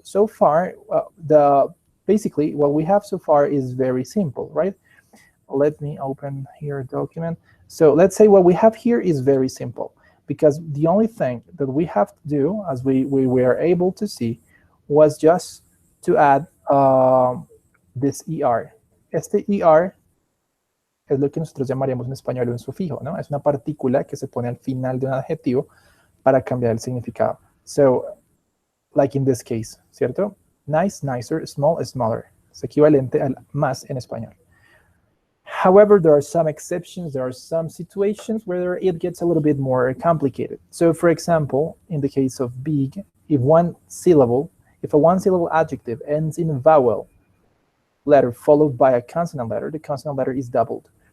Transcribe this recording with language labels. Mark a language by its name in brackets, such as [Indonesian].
[English] So far, basically what we have so far is very simple, right? Let me open here a document. So let's say what we have here is very simple, because the only thing that we have to do, as we were able to see, was just to add this ER. [Spanish] Este ER es lo que nosotros llamaríamos en español un sufijo, ¿no? Es una partícula que se pone al final de un adjetivo para cambiar el significado. [English] So, like in this case, [Spanish] ¿cierto? [English] Nice, nicer, small, smaller. [Spanish] Es equivalente al más en español. [English] However, there are some exceptions. There are some situations where it gets a little bit more complicated. So, for example, in the case of big, if a one-syllable adjective ends in a vowel letter followed by a consonant letter, the consonant letter is doubled.